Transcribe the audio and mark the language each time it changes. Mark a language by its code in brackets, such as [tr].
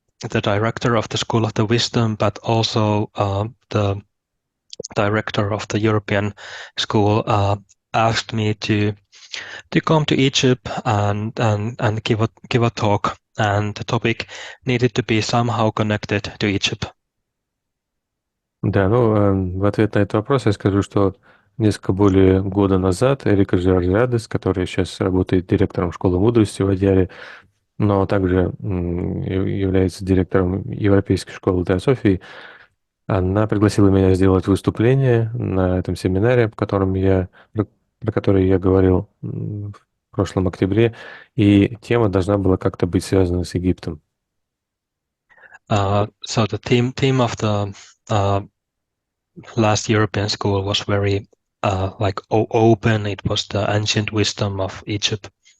[en] the director of the School of the Wisdom, but also the director of the European School, asked me to come to Egypt and give a talk, and the topic needed to be somehow connected to Egypt. [ru] Да, в ответ на этот вопрос я скажу, что несколько более года назад Эрика Жоржиадес, которая сейчас работает директором школы мудрости в Идеале, но также является директором Европейской школы Теософии, она пригласила меня сделать выступление на этом семинаре, про который я говорил в прошлом октябре, и тема должна была как-то быть связана с Египтом. [en] So the theme of the last European school was very open. It was the ancient wisdom of Egypt.